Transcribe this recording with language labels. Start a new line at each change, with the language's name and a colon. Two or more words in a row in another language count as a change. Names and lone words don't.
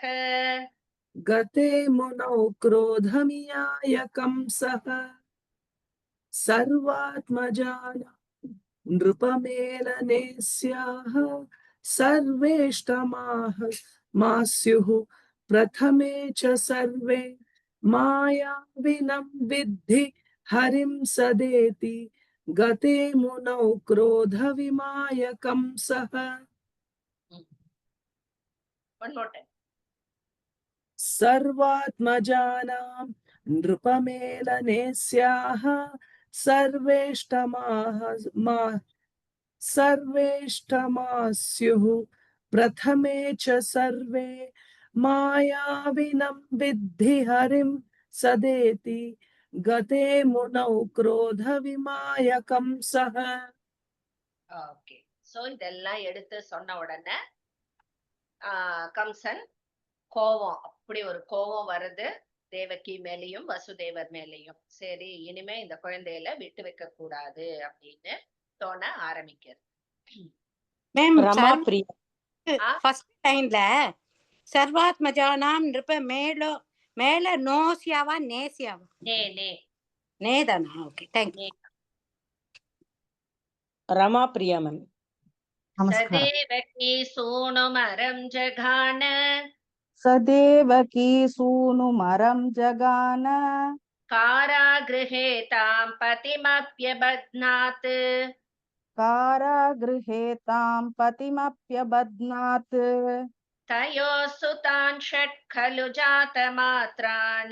Sanskrit: गते मुनौ क्रोधमियाय कंसः सर्वात्मजानां नृपमेलने स्याः सर्वेष्टमाः मास्युः प्रथमे च सर्वे मायाविनं विद्धि हरिं सदेति गते मुनौ क्रोधविमाय कंसः.
English: One more time.
Sanskrit: सर्वात्मजानां नृपमेलने स्याः सर्वेष्टमास्युः प्रथमे च सर्वे मायाविनं विद्धि हरिं सदेति गते मुनौ क्रोधविमाय कंसः.
English: okay, so
Tamil: இதெல்லாம் எடுத்து சொன்ன உடனே கம்சன் கோவம், அப்படி ஒரு கோவம் வருது தேவகி மேலையும் வசுதேவர் மேலையும். சரி, இனிமே இந்த குழந்தையில விட்டு வைக்க கூடாது அப்படின்னு தோண ஆரம்பிக்கிறது. மேம் Rama Priya.
English: first line-la
Sanskrit: सर्वात्मजानां नृप मेल
Tamil: நோசியாவா நேசியாவா? நே நே நேதானா?
English: okay, thank you.
Tamil: Rama Priya ma'am.
Sanskrit: सदेवकी सूनुमरं जगान. सदेवकी सूनुमरं जगान कारागृहे तां पतिमप्यबध्नात्. कारागृहे तां पतिमप्यबध्नात् तयोः सुतान् षट् खलु जातमात्रान्.